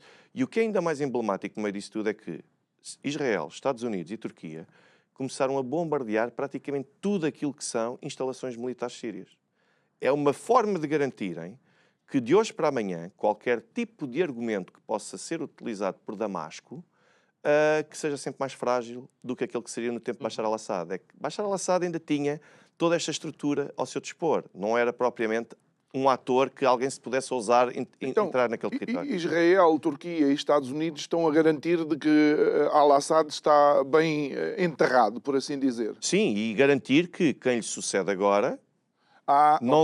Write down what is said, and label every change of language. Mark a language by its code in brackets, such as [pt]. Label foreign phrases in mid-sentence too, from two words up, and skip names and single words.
[pt] E o que é ainda mais emblemático no meio disso tudo é que Israel, Estados Unidos e Turquia começaram a bombardear praticamente tudo aquilo que são instalações militares sírias. É uma forma de garantirem que de hoje para amanhã qualquer tipo de argumento que possa ser utilizado por Damasco que seja sempre mais frágil do que aquele que seria no tempo de Bashar al-Assad. É que Bashar al-Assad ainda tinha toda esta estrutura ao seu dispor. Não era propriamente um ator que alguém se pudesse ousar entrar naquele território. Israel, Turquia e Estados Unidos estão a garantir de que al-Assad está bem enterrado, por assim dizer. Sim, e garantir que quem lhe sucede agora não